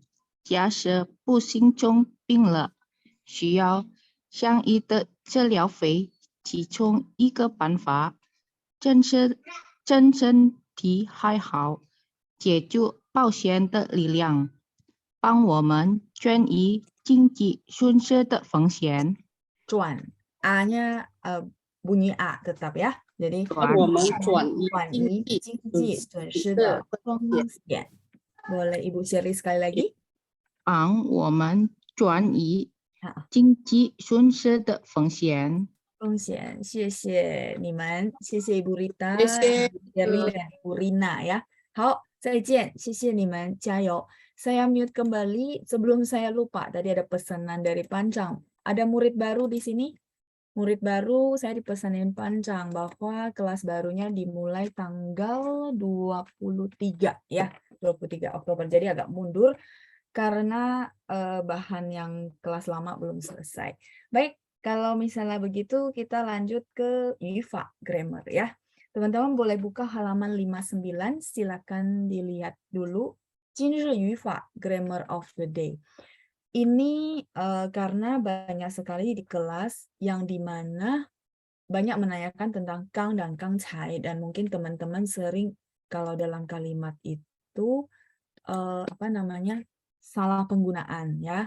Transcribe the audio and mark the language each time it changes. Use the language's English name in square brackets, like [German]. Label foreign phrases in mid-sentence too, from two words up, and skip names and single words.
[Chinese] 假设不幸中病了，需要相应的治疗费，其中一个办法， 真身体还好，借助保险的力量，帮我们转移经济损失的风险。 [Indonesian] 转 A-nya bunyi A tetap ya. Jadi [Chinese] 我们转移经济损失的风险。 [Indonesian] Boleh Ibu Shirley sekali lagi? [Chinese] 帮我们转移经济损失的风险。风险，谢谢你们，谢谢 Ibu Rita, 谢谢 [Indonesian] Ibu Shirley dan Ibu Rina ya. [Chinese] 好，再见，谢谢你们，加油。 [Indonesian] Saya mute kembali sebelum saya lupa. Tadi ada pesanan dari Pancang. Ada murid baru di sini? Murid baru, saya dipesanin Pancang bahwa kelas barunya dimulai tanggal 23 ya, 23 Oktober. Jadi agak mundur karena bahan yang kelas lama belum selesai. Baik, kalau misalnya begitu kita lanjut ke Yufa Grammar ya. Teman-teman boleh buka halaman 59, silakan dilihat dulu. [Chinese] 今日语法 [English] Grammar of the Day. [Indonesian] Ini karena banyak sekali di kelas yang dimana banyak menanyakan tentang kang dan kang cai, dan mungkin teman-teman sering kalau dalam kalimat itu salah penggunaan ya.